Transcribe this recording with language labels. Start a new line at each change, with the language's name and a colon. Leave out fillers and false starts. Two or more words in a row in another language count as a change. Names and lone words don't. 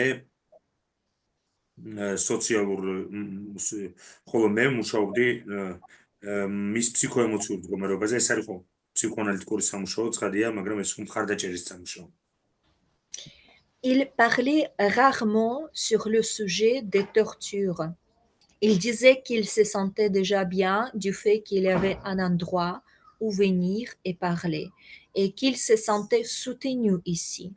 Georgian: მე მუშაობდი მის ფსიქოემოციურ მდგომარეობაზე, ეს არის ხო ფსიქოანალიტიკური სამუშაო, ცხადია, მაგრამ ეს მხარდაჭერის სამუშაო.
French: Il parlait rarement sur le sujet des tortures. Il disait qu'il se sentait déjà bien du fait qu'il y avait un endroit où venir et parler, et qu'il se sentait soutenu ici.